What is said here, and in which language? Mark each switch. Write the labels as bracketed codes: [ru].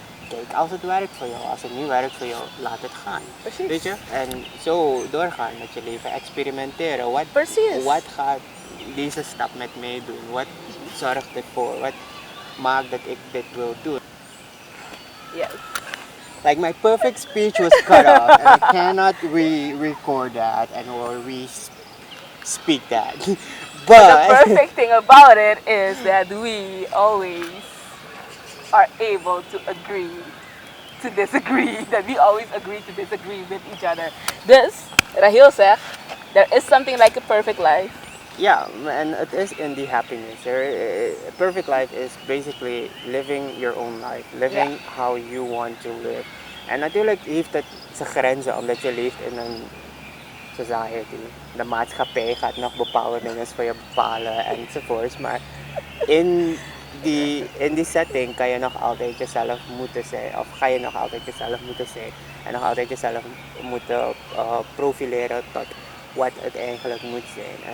[nl] Kijk, als het werkt voor jou, als het niet werkt voor jou, laat het gaan. Precies. Weet je? En zo doorgaan met je leven, experimenteren. Wat gaat deze stap met mij doen? Wat zorgt ervoor? Wat maakt dat ik dit wil doen? [en] Yes. Like my perfect speech was cut off and I cannot re-record that or re-speak that. But the perfect thing about it is that we always are able to agree to disagree. That we always agree to disagree with each other. [nl] Dus, Rahil zegt, [en] there is something like a perfect life. Yeah, and it is in the happiness. A perfect life is basically living your own life. Living how you want to live. [nl] En natuurlijk heeft het zijn grenzen, omdat je leeft in een society. De maatschappij gaat nog bepaalde dingen voor je bepalen enzovoorts. Maar in die setting kan je nog altijd jezelf moeten zijn. Of ga je nog altijd jezelf moeten zijn. En nog altijd jezelf moeten profileren tot wat het eigenlijk moet zijn.